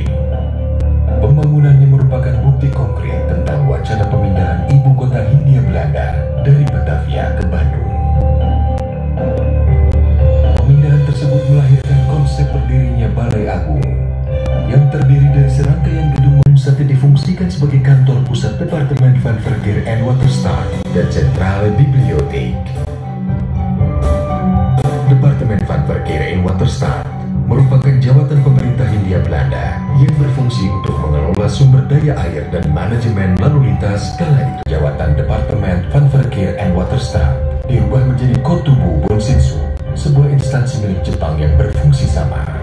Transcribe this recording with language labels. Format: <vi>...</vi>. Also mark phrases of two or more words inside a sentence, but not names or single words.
<id>Pembangunannya merupakan bukti konkret tentang wacana pemindahan ibu kota Hindia Belanda dari Batavia ke Bandung. Pemindahan tersebut melahirkan konsep berdirinya Balai Agung yang terdiri dari serangkaian gedung. Sate difungsikan sebagai kantor pusat Departemen Van Verkeer en Waterstaat dan sentrale bibliotheek. Departemen Van Verkeer en Waterstaat merupakan jabatan pemerintah Hindia Belanda yang berfungsi untuk mengelola sumber daya air dan manajemen lalu lintas. Kala itu jabatan Departemen Van Verkeer en Waterstaat diubah menjadi Kotubu Bonsitsu, sebuah instansi milik Jepang yang berfungsi sama.</id>